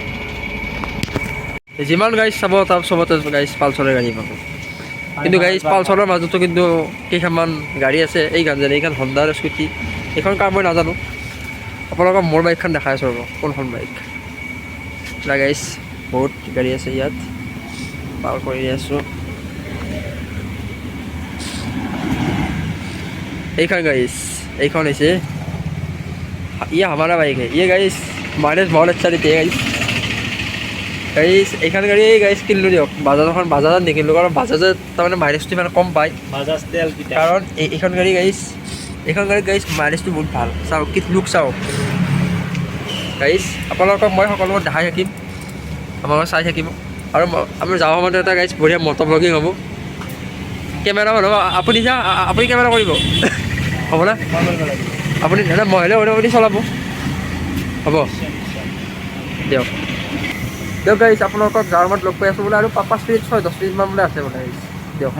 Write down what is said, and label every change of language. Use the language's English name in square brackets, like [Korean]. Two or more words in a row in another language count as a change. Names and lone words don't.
[Assamese] যিমান গাড়ী চাব তাৰ চবতে গাড়ী পালচাৰৰ গাড়ী পাব কিন্তু গাড়ী পালচাৰৰ মাজতো কিন্তু কেইখনমান গাড়ী আছে এইখন হণ্ডাৰ স্কুটি এইখন কাৰ মই নাজানো আপোনালোকক মোৰ বাইকখন দেখাই আছোঁ ৰ'ব কোনখন বাইক গাড়ী বহুত গাড়ী আছে ইয়াত পাৰ কৰি আছোঁ এইখন গাড়ী এইখন হৈছে [Hindi] ये हमारा बाइक है ये गाइस माइलेज बहुत अच्छा देती है [Assamese] গাইজ এইখন গাড়ী গাইজ কিনিলোঁ দিয়ক বাজাজত নিকিনিলোঁ কাৰণ বাজাজত তাৰমানে মাইলেজটো ইমান কম পায় বাজাজ তেল কাৰণ এইখন গাড়ী গাইজ মাইলেজটো বহুত ভাল চাওক কি লুক চাওক গাইজ আপোনালোকক মই সকলোবোৰ দেখাই থাকিম আপোনালোকে চাই থাকিব আৰু আমি যাওঁ সময়ত এটা গাইজ বঢ়িয়া মটো ব্লগিং হ'ব কেমেৰা মানুহ আপুনি কেমেৰা কৰিব হ'বনে আপুনি দাদা মই হ'লে আপুনি চলাব হ'ব দিয়ক গাইজ আপোনালোকক যাৰ সময়ত লগ পাই আছোঁ বোলে আৰু 5 মিনিট 10 মিনিটমান বোলে আছে বোলে দিয়ক